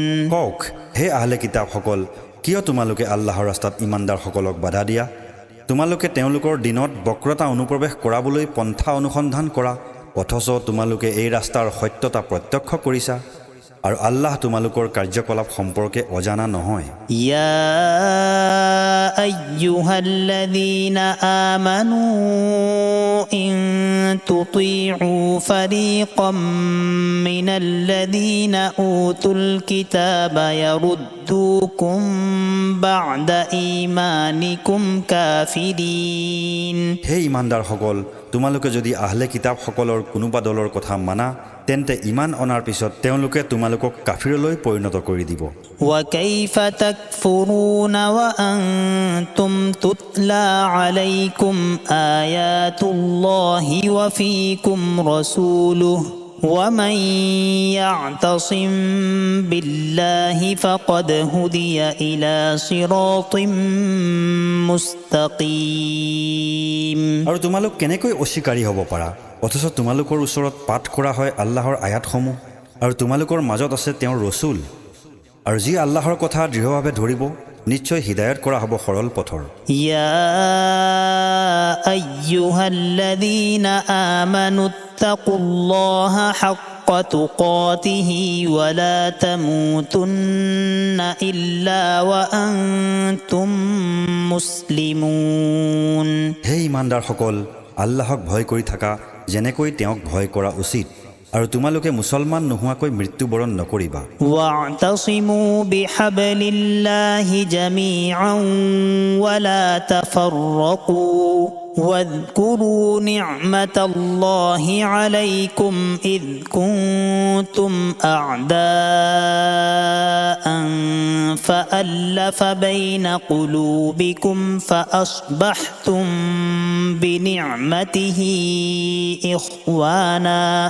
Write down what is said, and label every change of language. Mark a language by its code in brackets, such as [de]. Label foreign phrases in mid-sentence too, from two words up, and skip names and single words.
[as] কওক হে আহলে কিতাপসকল কিয় তোমালোকে আল্লাহৰ ৰাস্তাত ইমানদাৰসকলক বাধা দিয়া তোমালোকে তেওঁলোকৰ দিনত বক্ৰতা অনুপ্ৰৱেশ কৰাবলৈ পন্থা অনুসন্ধান কৰা অথচ তোমালোকে এই ৰাস্তাৰ সত্যতা প্ৰত্যক্ষ কৰিছা আৰু আল্লাহ তোমালোকৰ কাৰ্যকলাপ সম্পৰ্কে অজানা নহয় [ar] يا أيها الذين آمنوا إن تطيعوا فريقا من الذين أوتوا الكتاب يردوكم بعد إيمانكم كافرين [as] হে ইমানদাৰসকল তোমালোকে যদি আহলে কিতাপসকলৰ কোনোবা দলৰ কথা মানা তেন্তে ইমান অনাৰ পিছত তেওঁলোকে তোমালোকক কাফিৰলৈ পৰিণত কৰি দিব [ar] وكيف تكفرون وأنتم تتلى عليكم آيات الله وفيكم رسوله ومن يعتصم بالله فقد هدي إلى صراط مستقيم. [as] আৰু তোমালোক কেনেকৈ অস্বীকাৰী হ'ব পাৰা অথচ তোমালোকৰ ওচৰত পাঠ কৰা হয় আল্লাহৰ আয়াতসমূহ আৰু তোমালোকৰ মাজত আছে তেওঁৰ ৰসুল আৰু যি আল্লাহৰ কথা দৃঢ়ভাৱে ধৰিব নিশ্চয় হিদায়ত কৰা হ'ব সৰল পথৰ. [ar] يا أيها الذين آمنوا اتقوا الله حق تقاته ولا تموتن إلا وأنتم مسلمون. [as] হে ইমানদাৰসকল, আল্লাহক ভয় কৰি থাকা যেনেকৈ তেওঁক ভয় কৰা উচিত আৰু তোমালোকে মুছলমান নোহোৱাকৈ মৃত্যুবৰণ নকৰিবা. [ar] واعتصموا بحبل الله جميعا ولا تفرقوا واذكروا نعمة الله عليكم إذ كنتم أعداء فألف بين قلوبكم فأصبحتم بنعمته إخوانا